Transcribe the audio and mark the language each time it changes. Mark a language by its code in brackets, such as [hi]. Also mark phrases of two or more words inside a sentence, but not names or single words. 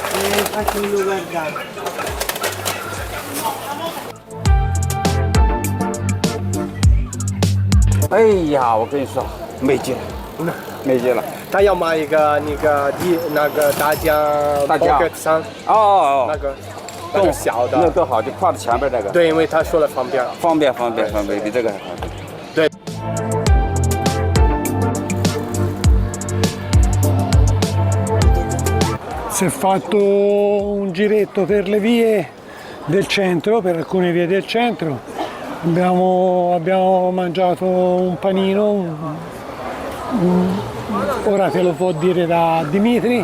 [zh] 哎呀，我跟你说，没劲，没劲了。他要买一个那个大疆大疆 Pocket 3，哦那个小的，那个好，就挎在前边那个。对，因为他说了方便。方便，比这个还方便。对。 [it] Si è fatto un giretto per le vie del centro, per alcune vie del centro. Abbiamo mangiato un panino, ora te lo può dire da Dimitri.